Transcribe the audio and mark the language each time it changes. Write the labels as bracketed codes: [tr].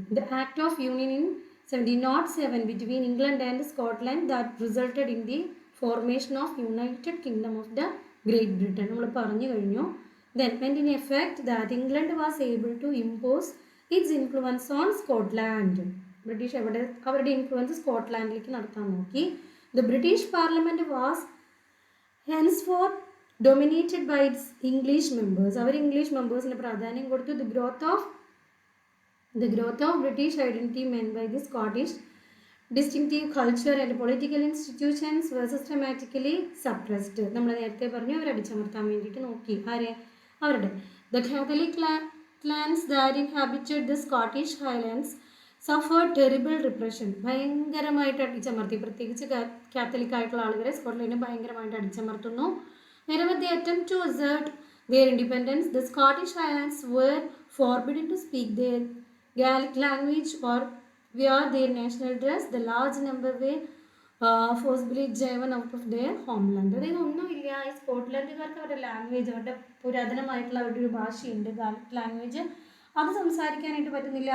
[en] The Act of Union in 1707 between England and Scotland that resulted in the formation of United Kingdom of the Great Britain. [ml] നമ്മൾ പറഞ്ഞു കഴിഞ്ഞു. [en] Then went in effect that England was able to impose its influence on Scotland. [ml] British അവരുടെ influence സ്കോട്ട്ലാൻഡിലേക്ക് നടത്താൻ നോക്കി. [en] The British Parliament was henceforth dominated by its English members. [ml] Our English മെമ്പേഴ്സിന് പ്രാധാന്യം കൊടുത്തു. [en] The growth of British identity meant by the Scottish distinctive culture and political institutions were systematically suppressed. [ml] നമ്മൾ നേരത്തെ പറഞ്ഞു, അവർ അടിച്ചമർത്താൻ വേണ്ടിയിട്ട് നോക്കി. ആരെ? അവരുടെ. [en] The Catholic clans that inhabited the Scottish Highlands suffered terrible repression. [ml] ഭയങ്കരമായിട്ട് അടിച്ചമർത്തി. പ്രത്യേകിച്ച് കാത്തലിക് ആയിട്ടുള്ള ആളുകളെ സ്കോട്ട്ലൻഡിനെ ഭയങ്കരമായിട്ട് അടിച്ചമർത്തുന്നു. [en] Wherever they attempt to assert their independence, the Scottish Highlands were forbidden to speak their Gaelic language or wear their national dress. The large number were forcibly driven out of their homeland. [ml] അതായത് ഒന്നുമില്ല, ഈ സ്കോട്ട്ലൻഡുകാർക്ക് അവരുടെ language, അവരുടെ പുരാതനമായിട്ടുള്ള അവരുടെ ഒരു ഭാഷയുണ്ട്, Gallic language, അത് സംസാരിക്കാനായിട്ട് പറ്റുന്നില്ല.